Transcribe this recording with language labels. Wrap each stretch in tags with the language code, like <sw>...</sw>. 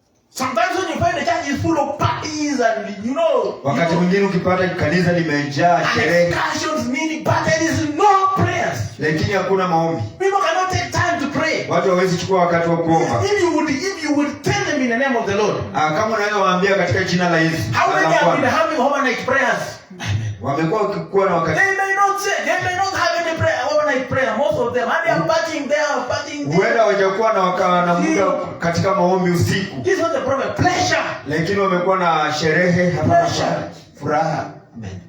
<en>Sometimes when you find the church is full of parties and</en> <sw>wakati mwingine ukipata kanisa limejaa sherehe,</sw> <en>discussions, meaning, but there is no prayers.</en> <sw>Lakini hakuna maombi.</sw> <en>People cannot take time to pray.</en> <sw>Watu hawezi chukua wakati wa kuomba.</sw> <en>If you would tell them in the name of the Lord.</en> <sw>Kama unaweza waambia katika jina la Yesu.</sw> <en>How many have been having overnight prayers?</en> <sw>Wamekuwa wakikuwa na wakati.</sw> <en>They may not have any prayer, overnight prayer, most of them. And they are partying there.</en> <sw>Huenda hawajakuwa na wakawa na muda katika maombi usiku.</sw> <en>This is not the problem. Pleasure.</en> <sw>Lakini wamekuwa na sherehe hapa, furaha. Amen.</sw>